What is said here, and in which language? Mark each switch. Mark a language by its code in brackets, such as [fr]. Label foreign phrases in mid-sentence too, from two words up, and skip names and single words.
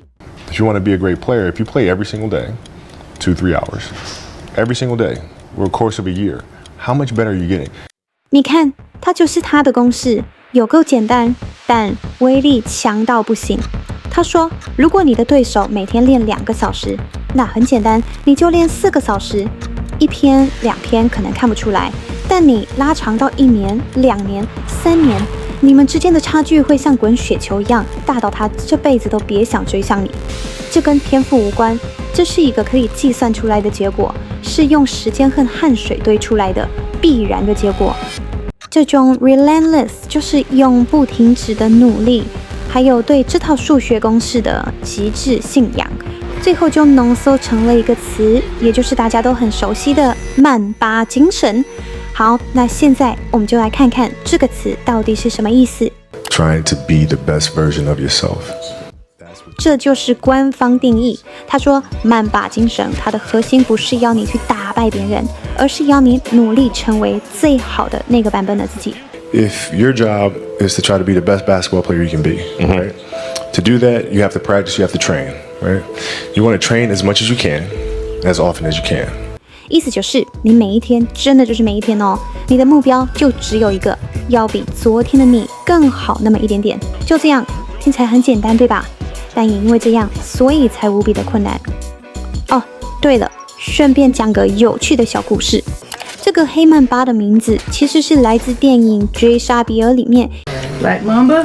[en] If you want to be a great player, if you play every single day, 2-3 hours, every single day, over the course of a year, how much better are you getting? [zh] 你看，它就是他的公式，有夠簡單，但威力強到不行。他說，如果你的對手每天練2個小時，那很簡單，你就練4個小時。1篇2篇可能看不出來，但你拉長到1年、2年、3年，你們之間的差距會像滾雪球一樣，大到他這輩子都別想追上你。這跟天賦無關，這是一個可以計算出來的結果，是用時間和汗水堆出來的必然的結果。這種 relentless 就是永不停止的努力，還有對這套數學公式的極致信仰，最後就濃縮成了一個詞，也就是大家都很熟悉的曼巴精神。好，那現在我們就來看看這個詞到底是什麼意思。 [en] Trying to be the best version of yourself. [zh] 這就是官方定義。他說，曼巴精神，它的核心不是要你去打敗別人，而是要你努力成為最好的那個版本的自己。 [en] If your job is to try to be the best basketball player you can be, right? To do that, you have to practice, you have to train, right? You want to train as much as you can, as often as you can. [zh] 意思就是，你每一天真的就是每一天哦，你的目標就只有一個，要比昨天的你更好那麼一點點。就這樣，聽起來很簡單，對吧？但也因為這樣，所以才無比的困難。哦，對了，順便講個有趣的小故事。這個黑曼巴的名字其實是來自電影《追殺比爾》裡面 Black Mamba